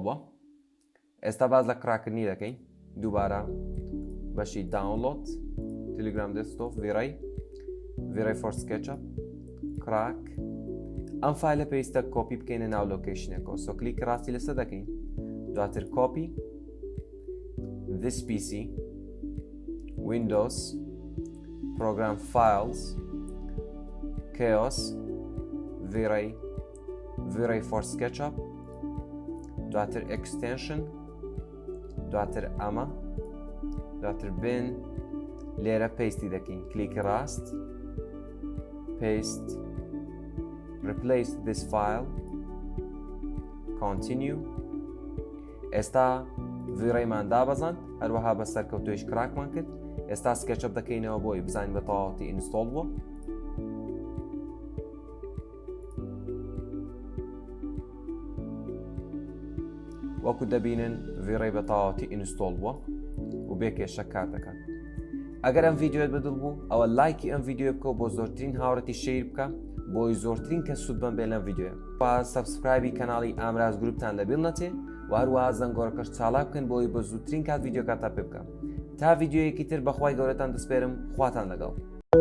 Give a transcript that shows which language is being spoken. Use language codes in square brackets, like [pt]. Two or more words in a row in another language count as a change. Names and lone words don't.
[ckb] بووە ئێستا باز لە کڕاککردنی دەکەین دووبارە بەشی داونڵۆد تیلیگرام دەسکتۆپ ڤیڕی فۆر SketchUp کراک ئەم فایلە پێویستە کۆپی بکەینە ناو لۆکیشنێکەوە سۆ کلیک ڕاستی لەسەر دەکەین دواتر کۆپی [en] this PC Windows Program Files Chaos [ckb] ڤیڕی فۆر SketchUp دواتر Extension دواتر ئەمە دواتر بن لێرە پێستی دەکەین کلیکی ڕاست [en] paste replace this file continue [ckb] ئێستا ڤیڕیمان دابەزاند هەروەها بە سەرکەوتۆیش کراکمان کرد ئێستا SketchUp دەکەینەوە بۆی بزانین بە تەواوەتی ئینستۆڵ بووە وەکو دەبینن ڤیڕی بە تەواوەتی ئینستۆڵ بووە و بێکێشە کار دەکات ئەگەر ئەم ڤیددیۆت بەدڵ بوو ئەوە لایکی ئەم ڤیددیۆ بکە بۆ زۆرترین هاوڕێتی شیر بکە بۆی زۆرترین کە سوود بن بێ لەم ڤیددیۆیە با سەبسکرایبی کەناڵی ئامڕاز گروپتان لەبیڵ نەچێ و هەروەها زەنگۆڕەکەش چالاک بکەن بۆی بە زووترین کات ڤیددیۆکاتان پێ بکەم تا ڤیددیۆیەکی تر بەخوای گەورەتان دەسپێرم خواتان لەگەڵ